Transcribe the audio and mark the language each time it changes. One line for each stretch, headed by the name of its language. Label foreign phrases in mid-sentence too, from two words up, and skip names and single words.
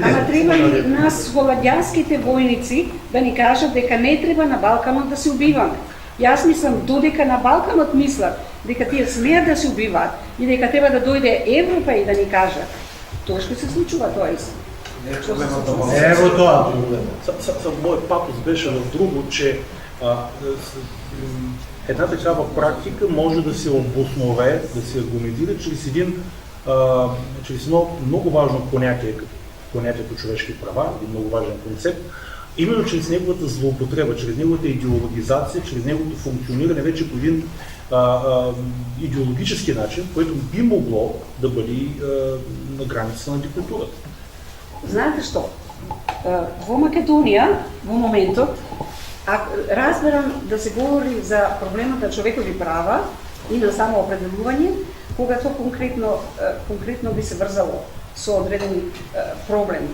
Macedonian: Ама треба ли нас холандјанските војници да ни кажат дека не треба на Балканот да се убиваме? Јас мислам додека на Балканот мислат дека тие смеат да се убиваат и дека треба да дојде Европа и да ни каже тоа што се случува, тоа исто. Ево тоа.
Bulgarian: Мојот патос беше в друго, че една такава практика може да се обоснове, да се аргументира чрез едно много важно понятие, понятието човешки права, един много важен концепт, именно чрез неговата злоупотреба, чрез неговата идеологизация, чрез неговото функциониране вече по един идеологически начин, което би могло да бъде на граница на диктатурата.
Macedonian: Знаете што? Во Македонија, во моментот, разберам да се говори за проблемот на човекови права и на самоопределување, кога тоа конкретно би се врзало со одредени проблеми.